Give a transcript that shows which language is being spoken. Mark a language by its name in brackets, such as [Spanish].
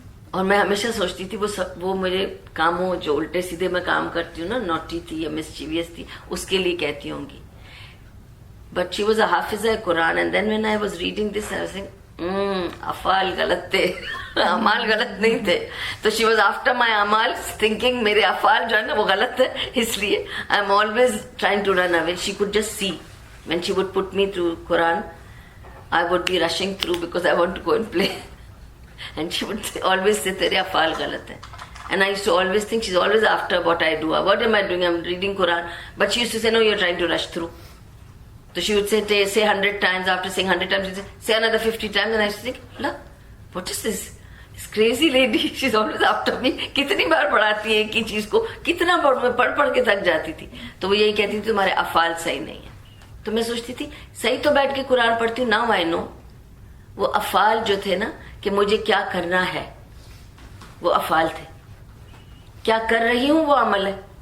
[Urdu] اور میں ہمیشہ سوچتی تھی وہ میرے کاموں جو الٹے سیدھے میں کام کرتی ہوں نا, نوٹی تھی یا مسچیویس تھی, اس کے لیے کہتی ہوں گی. [English] but she was a حافظہ Quran and then when I was reading this I was saying [Urdu] افعال غلط تھے, اعمال غلط نہیں تھے. [English] تو she was after my اعمال thinking [Urdu] میرے افعال جو ہے نا وہ غلط ہے, اس لیے [English] I am always trying to run away. She could just see when she would put me through Quran I would be rushing through because I want to go and play. And she would always say, [Urdu] تیرے افعال غلط ہیں. [English] And I used to always think she's always after what I do. What am I doing? I'm reading Quran. But she used to say, no, you're trying to rush through. So she would say 100 times. After saying 100 times, she'd say another 50 times. And I used to think, look, what is this? This crazy lady, she's always after me. [Urdu] کتنی بار پڑھاتی ہے ایک ہی چیز کو, کتنا بار میں پڑھ کے تھک جاتی تھی. تو وہ یہی کہتی تھی تمہارے افعال صحیح نہیں ہیں. تو میں سوچتی تھی صحیح تو بیٹھ کے قرآن پڑھتی ہوں. [English] now I know [Urdu] وہ افعال جو تھے نا کہ مجھے کیا کرنا ہے وہ افعال تھے, کیا کر رہی ہوں وہ عمل ہے.